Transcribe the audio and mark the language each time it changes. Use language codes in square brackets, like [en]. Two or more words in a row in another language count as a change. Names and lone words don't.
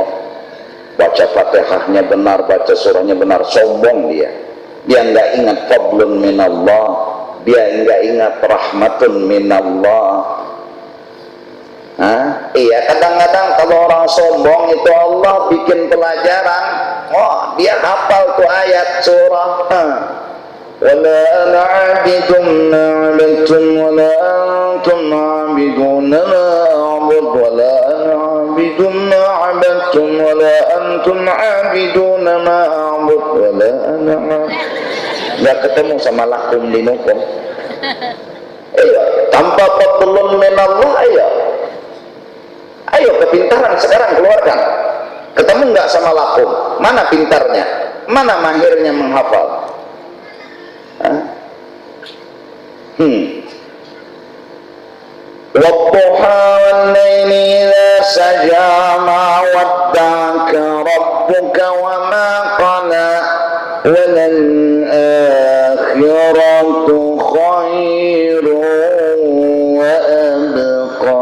[id] Baca Fatihahnya benar, baca surahnya benar, sombong dia nggak ingat [ar] فضل من الله, [id] dia nggak ingat [ar] رحمة من الله. [id] Iya, kadang-kadang kalau orang sombong itu Allah bikin pelajaran, dia hafal tuh ayat surah. [ar] ولا أنا عابد ما عبدتم ولا أنتم عابدون ما أعبد ولا أنا عابد ما عبدتم ولا أنتم عابدون ما أعبد ولا أنا. [id] Nggak ketemu sama [ar] لكم دينكم. [id] Iya, tanpa [ar] فضل من الله, [id] ayo kepintaran sekarang keluarkan. Ketemu nggak sama lakum? Mana pintarnya? Mana mahirnya menghafal? [ar] والضحى والليل إذا سجى ما ودعك ربك وما قلى وللآخرة خير وأبقى.